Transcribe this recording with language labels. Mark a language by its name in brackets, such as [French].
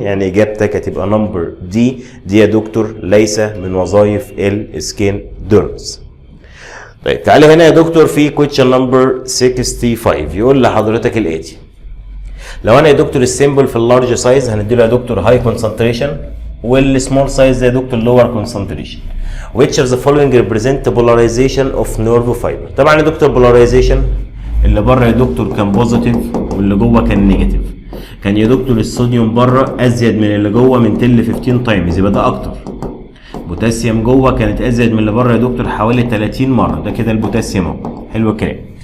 [Arabic] يعني اجابتك هتبقى نمبر دي يا دكتور ليس من وظائف السكين ديرمز. طيب تعالى هنا يا دكتور في كويشن نمبر 65 يقول لحضرتك الاتي: لو انا يا دكتور السيمبل في اللارج سايز هنديله يا دكتور هاي كونسنتريشن، والسمول سايز يا دكتور لور كونسنتريشن. [English] which of the following represent the polarization of nerve fiber. [Arabic] طبعا يا دكتور polarization اللي بره يا دكتور كان بوزيتيف واللي جوه كان نيجاتيف. كان يا دكتور الصوديوم بره ازيد من اللي جوه من 15 تايمز، يبقى ده اكتر. بوتاسيوم جوه كانت ازيد من اللي بره يا دكتور حوالي 30 مره، ده كده البوتاسيوم اهو. حلو الكلام.